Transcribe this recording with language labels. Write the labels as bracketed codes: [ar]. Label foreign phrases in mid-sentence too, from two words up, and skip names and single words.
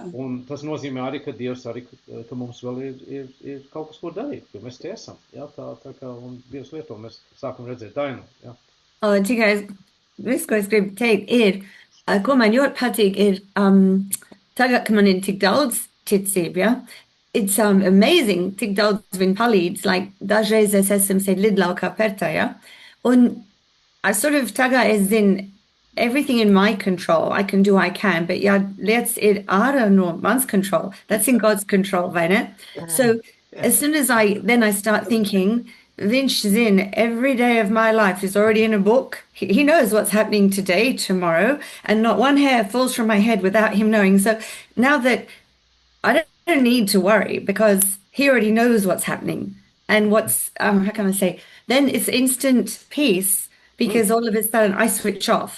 [lv] Un tas nozīmē arī, ka Dievs arī, ka mums vēl ir kaut kas, ko darīt, jo mēs te esam. Ja? Tā kā un Dievs lieto, mēs sākam redzēt Dainu. Ja? Tikai viss, ko es gribu teikt, ir, ko man ļoti patīk, ir tagad, ka man ir tik daudz ticību, ja? [en] It's amazing, [lv] tik daudz viņi palīdz, like dažreiz es esmu sēd lidlaukā pertā, ja? Un [en] I sort of [lv] tagad es zinu, [en] everything in my control, I can do what I can, but [lv] ja lietas ir ārā no mans [en] control, that's in God's control, [lv] vai ne? [en] So as soon as then I start thinking, [lv] viņš zina, [en] every day of my life is already in a book. He knows what's happening today, tomorrow, and not one hair falls from my head without him knowing. So now that I don't need to worry because he already knows what's happening and what's, how can I say, then it's instant peace because all of a sudden I switch off.